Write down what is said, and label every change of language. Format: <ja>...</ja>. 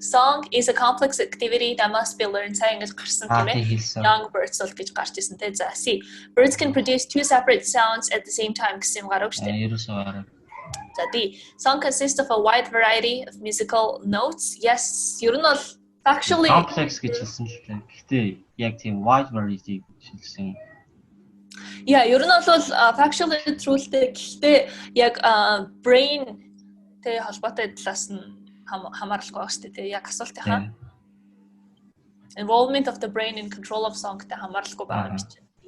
<en>Song is a complex activity that must be learned.</en> <mn>Сайн ингэж гарсан тийм ээ.</mn> <en>Young birds</en> <mn>бол гэж гарч ирсэн те. За see.</mn> <en>Birds can produce two separate sounds at the same time</en> <mn>гэсэн юм гарав шүү дээ. Ерөөсөө гараа. За D.</mn> <en>Song consists of a wide variety of musical notes.</en> <mn>Yes, ер нь бол actually complex гэж хэлсэн л дээ. Гэхдээ яг тийм wide variety гэж хэлсэн. Yeah, ер нь бол factually truthтэй. Гэхдээ яг brain тэ холбоотой талаас нь хамааралгүй байна шүү дээ. Яг асуултынхаа</mn> <en>involvement of the brain in control of song</en> <mn>тэ хамааралгүй байгаа юм чинь.</mn>